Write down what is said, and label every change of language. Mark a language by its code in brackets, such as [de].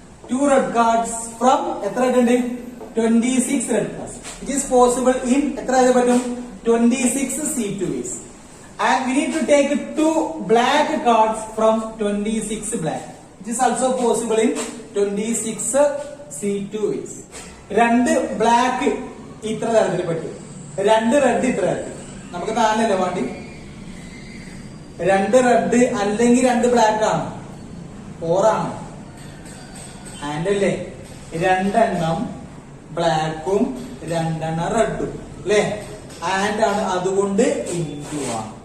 [en] 2 red cards from [ml] എത്ര red ഉണ്ട്? [en] 26 red cards. It is possible in [ml] എത്ര ആയത് പറ്റും? [en] 26 C2 ways. And we need to take 2 black cards from 26 black. It is also possible in 26 C2 ways. [ml] 2 black ഇത്ര തരത്തിൽ പറ്റും, 2 red ഇത്ര തരത്തിൽ. നമുക്ക് 4 അല്ലേ വേണ്ടി? 2 റെഡ് അല്ലെങ്കിൽ 2 ബ്ലാക്ക് ആണ്, 4 ആണ്. ആൻഡ് അല്ലേ, 2 ബ്ലാക്കും 2 റെഡും അല്ലേ, ആൻഡ് ആണ്, അതുകൊണ്ട് ഇൻറ്റു ആണ്.